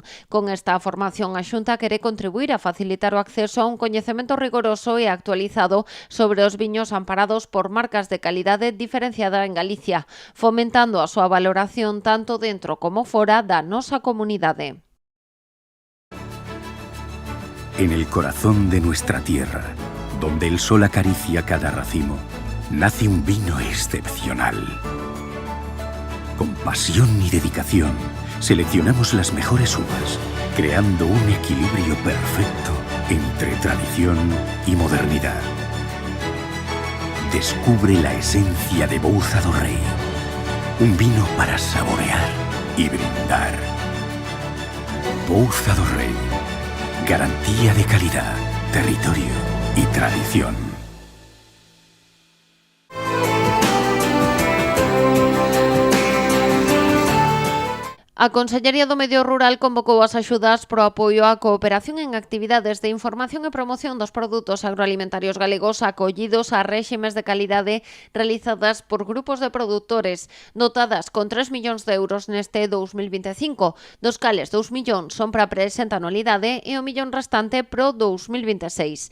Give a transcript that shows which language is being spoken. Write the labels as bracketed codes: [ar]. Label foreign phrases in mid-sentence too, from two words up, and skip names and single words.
[gl] Con esta formación, a Xunta quere contribuir a facilitar o acceso a un coñecemento rigoroso e actualizado sobre os viños amparados por marcas de calidade diferenciada en Galicia, fomentando a súa valoración tanto dentro como fora da nosa comunidade. [es] En el corazón de nuestra tierra, donde el sol acaricia cada racimo, nace un vino excepcional. Con pasión y dedicación, seleccionamos las mejores uvas, creando un equilibrio perfecto entre tradición y modernidad. Descubre la esencia de Bouza do Rei, un vino para saborear y brindar. Bouza do Rei, garantía de calidad, territorio y tradición. [gl] A Consellería do Medio Rural convocou as axudas pro apoio á cooperación en actividades de información e promoción dos produtos agroalimentarios galegos acollidos a réximes de calidade realizadas por grupos de produtores, dotadas con 3 millóns de euros neste 2025, dos cales 2 millóns son para a presente anualidade e o millón restante pro 2026.